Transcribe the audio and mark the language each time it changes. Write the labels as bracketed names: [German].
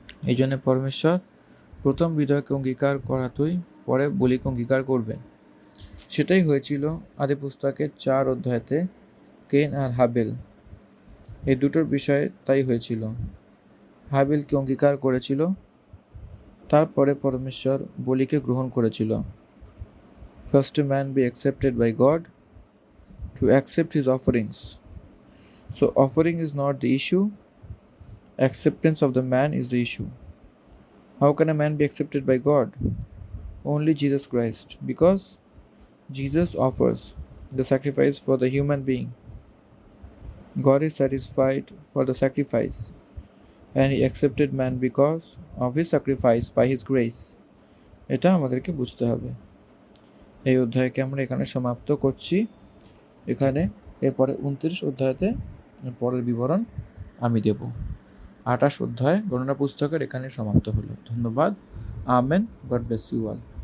[Bangla] এই জন্য পরমেশ্বর প্রথম হৃদয়কে অঙ্গীকার করাতেই পরে বলিকে অঙ্গীকার করবেন। সেটাই হয়েছিল আদি পুস্তকের 4 অধ্যায়তে কেন আর হাবেল, এই দুটোর বিষয়ে তাই হয়েছিল। হাবেলকে অঙ্গীকার করেছিল, তারপরে পরমেশ্বর বলিকে গ্রহণ করেছিল। [English] First a man be accepted by God to accept his offerings. So offering is not the issue, acceptance of the man is the issue. How can a man be accepted by God? Only Jesus Christ, because Jesus offers the sacrifice for the human being. God is satisfied for the sacrifice, and he accepted man because of his sacrifice by his grace. [Bangla] এটা আমাদেরকে বুঝতে হবে। এই অধ্যায়কে আমরা এখানে সমাপ্ত করছি। এখানে এরপরে 29 অধ্যায়তে পরের বিবরণ আমি দেব। 28 অধ্যায় গণনা পুস্তকের এখানে সমাপ্ত হলো। ধন্যবাদ। Amen. [English] God bless you all.